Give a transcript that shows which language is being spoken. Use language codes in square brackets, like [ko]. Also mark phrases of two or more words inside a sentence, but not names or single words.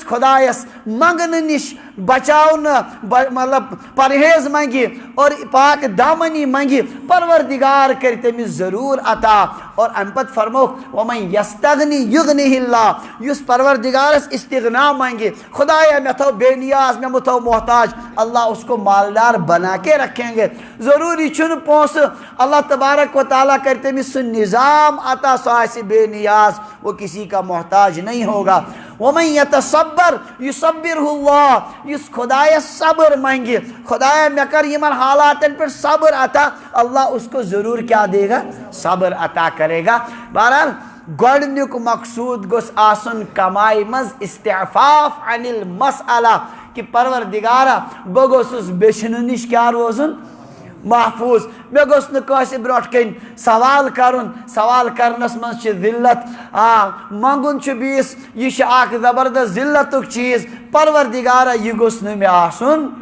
[ks] خدایس منگنہٕ نش بچاونہٕ مطلب پرہیز منگہِ اور پاک دامنی منگہِ پروردگار کر تٔمِس ضروٗر عطا اور امہِ پتہٕ فرموکھ [ar] وَمَن یستغنی یُغنِہ اللہ [ks] یُس پروردگارس استغنا منگہِ خدایا مےٚ تھو بے نیاز مےٚ مہ تھو محتاج [ur] اللہ اس کو مالدار بنا کے رکھیں گے [ks] ضروری چھُنہٕ پونسہٕ اللہ تبارک و تعالیٰ کر تٔمِس سُہ نظام عطا سُہ آسہِ بے نیاز [ur] وہ کسی کا محتاج نہیں ہوگا [ar] وَمَن یتصبر یصبرہ اللہ [ks] یُس خدایس صبر منگہِ خدایا مےٚ کر یمن حالاتن پہ [ur] صبر عطا اللہ اس کو ضرور کیا دے گا صبر عطا کرے گا [ks] بہرحال گۄڈنیُک مقصود گوٚژھ آسُن کمائی مز [ar] استعفاف عن المسئلہ [ks] کہ پروردگارا بہ گوٚژھُس بیچھنہٕ نش کیا روزُن محفوظ مے گوٚژھ نہٕ کٲنٛسہِ برونٛٹھ کَنہِ سوال کرُن سوال کرنس منٛز چھِ ذلت منگُن چھُ بیٚیِس یہِ چھُ اکھ زبردست ذلتُک چیٖز پروردگارا یہِ گوٚژھ نہٕ مےٚ آسُن